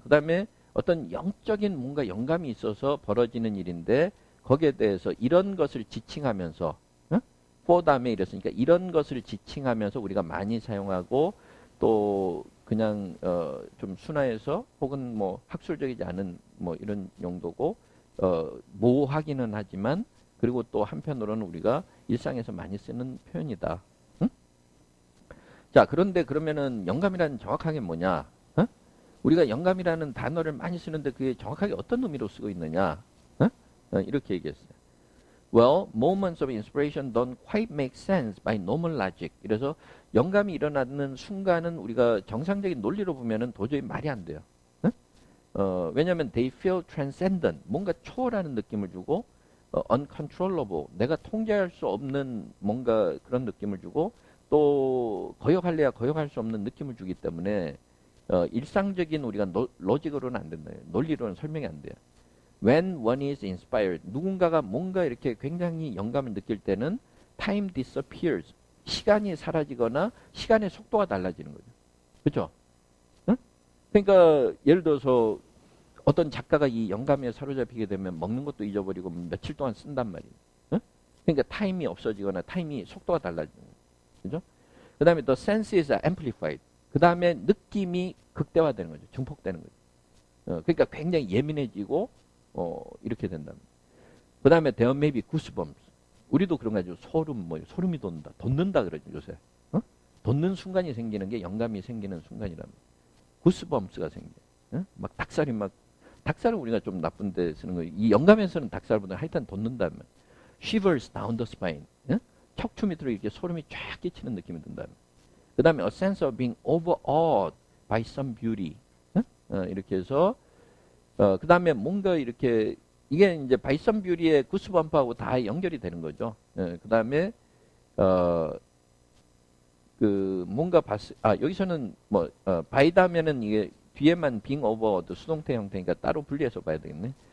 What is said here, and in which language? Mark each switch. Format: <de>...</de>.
<ko>그 다음에 어떤 영적인 뭔가 영감이 있어서 벌어지는 일인데 거기에 대해서 이런 것을 지칭하면서 for 다음에 이랬으니까 이런 것을 지칭하면서 우리가 많이 사용하고 또 그냥 좀 순화해서 혹은 뭐 학술적이지 않은 뭐 이런 용도고 모호하기는 하지만 그리고 또 한편으로는 우리가 일상에서 많이 쓰는 표현이다. 응? 자, 그런데 그러면은 영감이라는 정확하게 뭐냐? 우리가 영감이라는 단어를 많이 쓰는데 그게 정확하게 어떤 의미로 쓰고 있느냐? 이렇게 얘기했어요.</ko> <en>Well, moments of inspiration don't quite make sense by normal logic.</en> <ko>그래서 영감이 일어나는 순간은 우리가 정상적인 논리로 보면은 도저히 말이 안 돼요. 왜냐하면</ko> <en>they feel transcendent.</en> <ko>뭔가 초월하는 느낌을 주고 uncontrollable. 내가 통제할 수 없는 뭔가 그런 느낌을 주고 또 거역할래야 거역할 수 없는 느낌을 주기 때문에 일상적인 우리가 로직으로는 안 된다. 논리로는 설명이 안 돼요.</ko> <en>When one is inspired,</en> <ko>누군가가 뭔가 이렇게 굉장히 영감을 느낄 때는</ko> <en>time disappears.</en> <ko>시간이 사라지거나 시간의 속도가 달라지는 거죠. 그렇죠? 응? 그러니까 예를 들어서 어떤 작가가 이 영감에 사로잡히게 되면 먹는 것도 잊어버리고 며칠 동안 쓴단 말이에요. 응? 그러니까 타임이 없어지거나 타임이 속도가 달라지는 거죠. 그죠? 그 다음에</ko> <en>the senses are amplified.</en> <ko>그 다음에 느낌이 극대화되는 거죠. 증폭되는 거죠. 그러니까 굉장히 예민해지고 이렇게 된답니다. 그 다음에</ko> <en>there may be goosebumps.</en> <ko>우리도 그런 거죠. 소름이 돋는다. 돋는다 그러죠, 요새. 돋는 순간이 생기는 게 영감이 생기는 순간이랍니다. goosebums가 생겨요. 막 닭살은 우리가 좀 나쁜데 쓰는 거예요. 이 영감에서는 닭살보다 하여튼 돋는다면.</ko> <en>shivers down the spine.</en> <ko>척추 밑으로 이렇게 소름이 쫙 끼치는 느낌이 든다면. 그 다음에</ko> <en>a sense of being overawed by some beauty.</en> <ko>이렇게 해서 그 다음에 뭔가 이렇게 이게 이제</ko> <en>by some beauty</en> <ko>의 구스범프하고 다 연결이 되는 거죠. 그 다음에 그 뭔가 여기서는 뭐 by 다면은 이게 뒤에만</ko> <en>being overawed</en> <ko>수동태 형태니까 따로 분리해서 봐야 되겠네.</ko>